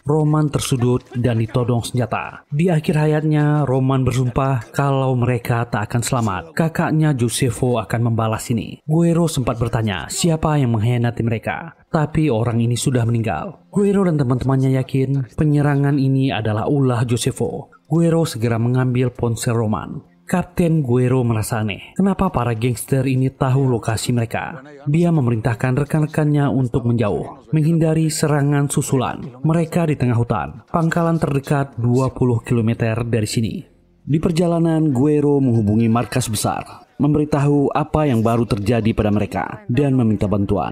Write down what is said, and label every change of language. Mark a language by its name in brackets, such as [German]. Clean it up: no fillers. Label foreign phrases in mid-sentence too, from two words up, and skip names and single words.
[Indonesian] Roman tersudut dan ditodong senjata. Di akhir hayatnya, Roman bersumpah kalau mereka tak akan selamat. Kakaknya Josefo akan membalas ini. Guerrero sempat bertanya siapa yang mengkhianati mereka. Tapi orang ini sudah meninggal. Guerrero dan teman-temannya yakin penyerangan ini adalah ulah Josefo. Guerrero segera mengambil ponsel Roman. Kapten Guerrero merasa aneh. Kenapa para gangster ini tahu lokasi mereka? Dia memerintahkan rekan-rekannya untuk menjauh, menghindari serangan susulan. Mereka di tengah hutan. Pangkalan terdekat 20 km dari sini. Di perjalanan, Guerrero menghubungi markas besar, memberitahu apa yang baru terjadi pada mereka, dan meminta bantuan.